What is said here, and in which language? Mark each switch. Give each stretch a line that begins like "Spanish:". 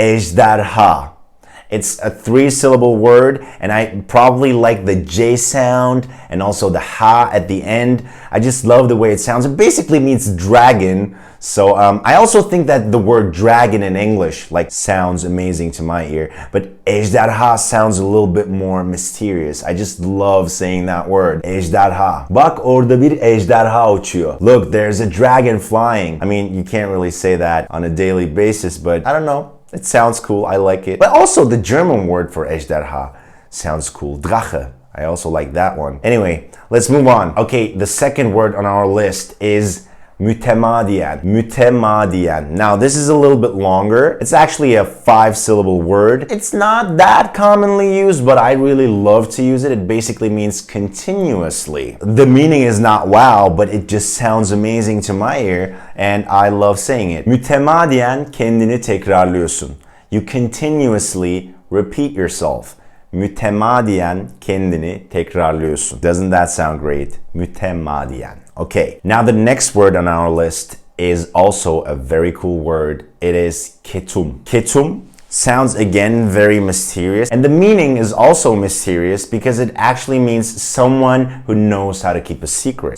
English: Ejderha. It's a 3-syllable word, and I probably like the J sound and also the ha at the end. I just love the way it sounds. It basically means dragon. So I also think that the word dragon in English sounds amazing to my ear, but ejderha sounds a little bit more mysterious. I just love saying that word. Ejderha.
Turkish: Bak orada bir ejderha uçuyor.
English: Look, there's a dragon flying. I mean, you can't really say that on a daily basis, but I don't know. It sounds cool. I like it. But also the German word for ejderha sounds cool. Drache. I also like that one. Anyway, let's move on. Okay, the second word on our list is mütemadiyen. Mütemadiyen. Now, this is a little bit longer. It's actually a 5-syllable word. It's not that commonly used, but I really love to use it. It basically means continuously. The meaning is not wow, but it just sounds amazing to my ear, and I love saying it.
Turkish: Mütemadiyen kendini tekrarlıyorsun.
English: You continuously repeat yourself.
Turkish: Mütemadiyen kendini tekrarlıyorsun.
English: Doesn't that sound great? Mütemadiyen. Okay, now the next word on our list is also a very cool word. It is ketum. Ketum sounds again very mysterious, and the meaning is also mysterious because it actually means someone who knows how to keep a secret.